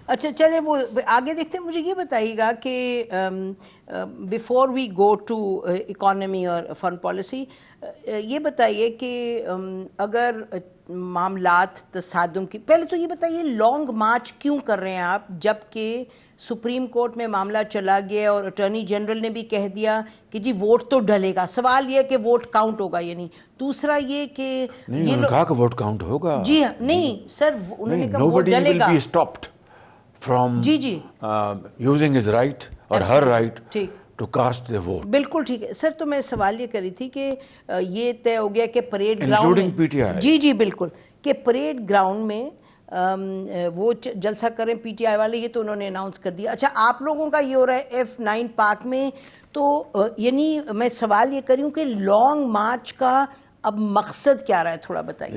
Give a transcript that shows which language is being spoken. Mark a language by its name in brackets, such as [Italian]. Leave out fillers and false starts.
[Urdu] اچھا چلیں وہ آگے دیکھتے ہیں. مجھے یہ بتائیے گا کہ [English] before we go to [Urdu] economy اور فارن پالیسی, یہ بتائیے کہ اگر معاملات تصادم کی, پہلے تو یہ بتائیے لانگ مارچ کیوں کر رہے ہیں آپ, جب کہ سپریم کورٹ میں معاملہ چلا گیا اور اٹارنی جنرل نے بھی کہہ دیا کہ جی ووٹ تو ڈلے گا. سوال یہ کہ ووٹ کاؤنٹ ہوگا یا نہیں. دوسرا یہ کہ نہیں, انہوں نے کہا کہ ووٹ کاؤنٹ ہوگا. جی نہیں سر, انہوں نے کہا vote delay God. [English] Nobody will be stopped from using his right or her right to cast the vote. [Urdu] بالکل ٹھیک ہے سر. تو میں سوال یہ کری تھی کہ یہ طے ہو گیا کہ پریڈ گراؤنڈ [English] including PTI. [Urdu] جی بالکل, کہ پریڈ گراؤنڈ میں وہ جلسہ کریں پی ٹی آئی والے, یہ تو انہوں نے اناؤنس کر دیا. اچھا آپ لوگوں کا یہ ہو رہا ہے F9 پارک میں, تو یعنی میں سوال یہ کری ہوں کہ لانگ مارچ کا اب مقصد کیا رہا ہے, تھوڑا بتائیے.